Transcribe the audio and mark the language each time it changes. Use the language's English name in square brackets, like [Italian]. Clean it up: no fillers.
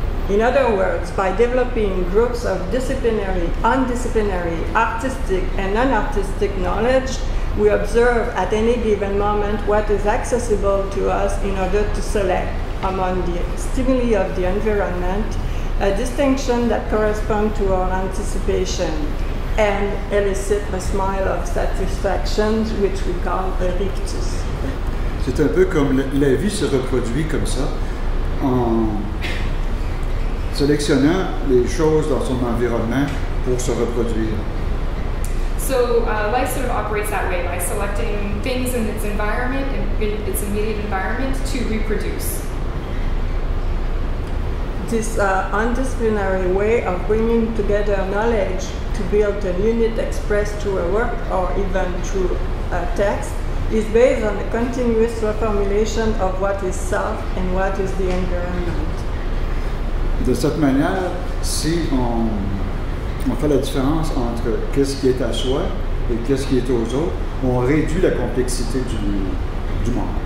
[English] In other words, by developing groups of disciplinary, undisciplinary, artistic, and non-artistic knowledge, we observe at any given moment what is accessible to us in order to select among the stimuli of the environment a distinction that corresponds to our anticipation and elicit a smile of satisfaction, which we call a rictus. [French] C'est un peu comme la vie se reproduit comme ça, en sélectionnant les choses dans son environnement pour se reproduire. [English] So life sort of operates that way, by selecting things in its environment, in its immediate environment, to reproduce. This undisciplinary way of bringing together knowledge to build a unit expressed through a work or even through a text is based on a continuous reformulation of what is self and what is the environment. [French] De cette manière, si on fait la différence entre qu'est-ce qui est à soi et qu'est-ce qui est aux autres, on réduit la complexité du monde.